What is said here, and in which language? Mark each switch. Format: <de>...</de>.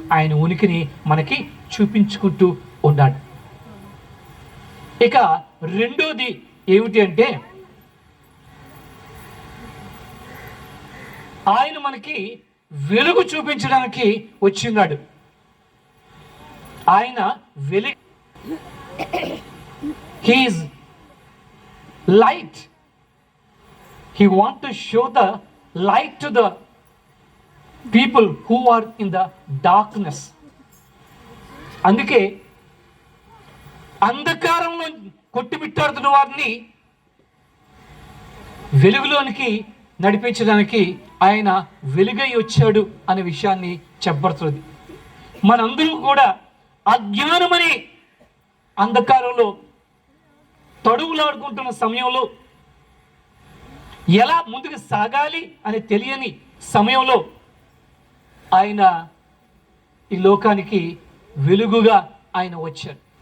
<te>ఆయన ఉనికిని మనకి చూపించుకుంటూ ఉన్నాడు. ఇక రెండోది ఏమిటి అంటే ఆయన మనకి వెలుగు చూపించడానికి వచ్చిన్నాడు. ఆయన వెలుగు,</te> <en>he is light. He want to show the light to the people who are in the darkness.</en> <te>అందుకే అంధకారంలో కొట్టుమిట్టాడుతున్న వారిని వెలుగులోనికి నడిపించడానికి ఆయన వెలుగై వచ్చాడు అనే విషయాన్ని చెప్పబడుతుంది. మనందరూ కూడా అజ్ఞానమనే అంధకారంలో తడువులాడుకుంటున్న సమయంలో, ఎలా ముందుకు సాగాలి అని తెలియని సమయంలో ఆయన ఈ లోకానికి వెలుగుగా ఆయన వచ్చాడు.</te>